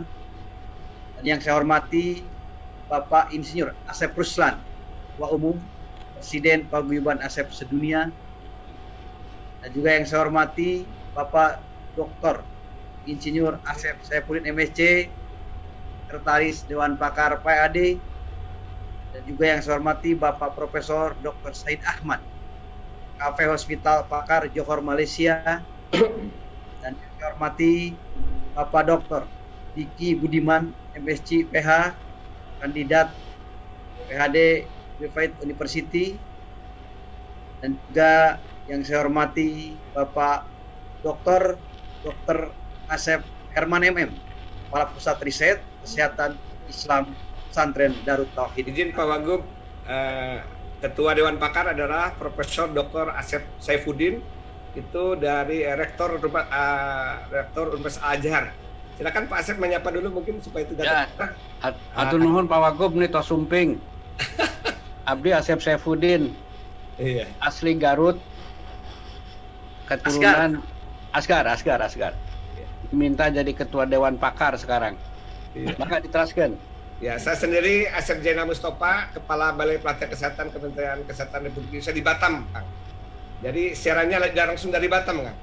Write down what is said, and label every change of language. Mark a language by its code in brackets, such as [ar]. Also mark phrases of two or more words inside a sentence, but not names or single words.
[id] Dan yang saya hormati Bapak Insinyur Asep Ruslan, Ketua Umum Presiden Paguyuban Asep Sedunia. Dan juga yang saya hormati Bapak Dr. Insinyur Asep Saifuddin MSc, Sekretaris Dewan Pakar PAD. Dan juga yang saya hormati Bapak Profesor Dr. Said Ahmad, KP Hospital Pakar Johor Malaysia. Dan yang saya hormati Bapak Dr. Diki Budiman MSc PH, kandidat PhD Griffith University. Dan juga yang saya hormati Bapak Dr. Asep Herman MM, Kepala Pusat Riset Kesehatan Islam Pesantren Darut Tauhid. Izin Pak Wagub, Ketua Dewan Pakar adalah Profesor Dr. Asep Saifuddin, itu dari Rektor Universitas Al-Azhar. Silakan Pak Asep menyapa dulu mungkin supaya tidak [su] Hatur nuhun Pak Wagub nih tos sumping. Abdi Asep Saifuddin. [id] Iya. Asli Garut. Keturunan Asgar. Minta jadi Ketua Dewan Pakar sekarang. Iya. Maka diteraskan. Ya, saya sendiri Asep Jaina Mustafa, Kepala Balai Pelatihan Kesehatan Kementerian Kesehatan Republik Indonesia di Batam, Kang. Jadi siarannya langsung dari Batam, Kang.